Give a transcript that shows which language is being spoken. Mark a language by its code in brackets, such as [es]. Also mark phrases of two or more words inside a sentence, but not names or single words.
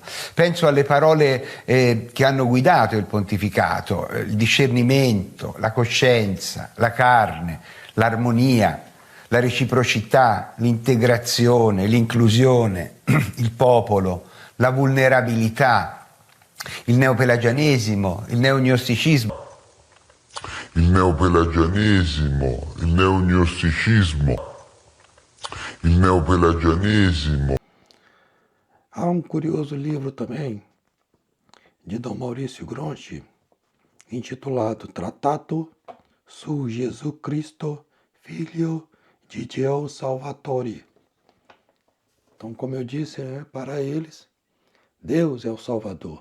[it] Penso alle parole che hanno guidato il pontificato, il discernimento, la coscienza, la carne, l'armonia, la reciprocità, l'integrazione, l'inclusione, il popolo, la vulnerabilità, il neopelagianesimo, il neognosticismo. Il neopelagianesimo, il neognosticismo, il neopelagianesimo. [pt] Há um curioso livro também de Dom Maurício Gronchi, intitulado Trattato su Gesù Cristo, Filho de Dio Salvatore. Então, como eu disse, para eles, Deus é o Salvador.